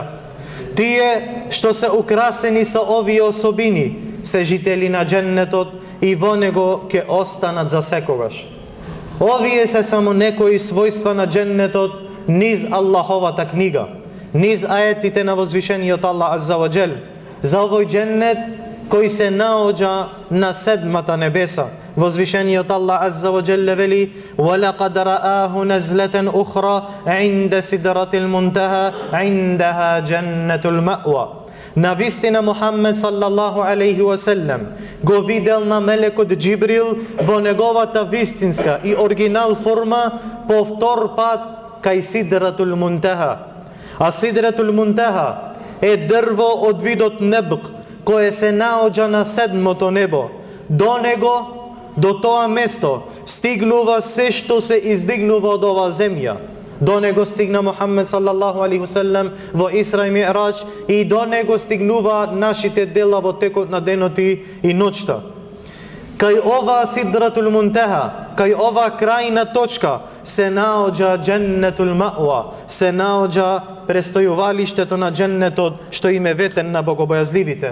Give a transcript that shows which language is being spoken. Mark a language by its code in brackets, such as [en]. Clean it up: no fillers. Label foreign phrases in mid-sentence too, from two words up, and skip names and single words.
[mk] Тие што се украсени со овие особини се жители на дженнетот и во него ќе останат за секогаш. Овие се само некои својства на дженнетот низ Аллаховата книга, низ аетите на возвишениот Аллах [ar] عز وجل. [mk] За овој дженнет кој се наоѓа на седмата небеса, возвишениот Аллах [ar] عز وجل [mk] вели: [ar] وَلَقَدْ رَآهُ نَزْلَةً أُخْرَى عِنْدَ سِدْرَةِ الْمُنْتَهَى عِنْدَهَا جَنَّةُ الْمَأْوَى. [mk] Навистина Мухаммед [ar] صلى الله عليه وسلم [mk] го видел на мелекот Џибрил во неговата вистинска и оригинал форма по втор пат кај Сидратул Мунтаха. А Сидратул Мунтаха е дрво од видот небк кое се наоѓа на седмото небо. До него, до тоа место, стигнува се што се издигнува од оваа земја. До него стигна Мухаммед [ar] صلى الله عليه وسلم [mk] во Исра и Ми'раџ, и до него стигнуваат нашите дела во текот на денот и ноќта. Кај ова Сидратул Мунтаха, кај ова крајна точка се наоѓа Дженнетул Маъва, се наоѓа престојувалиштето на дженнетот што им е ветен на богобојазливите.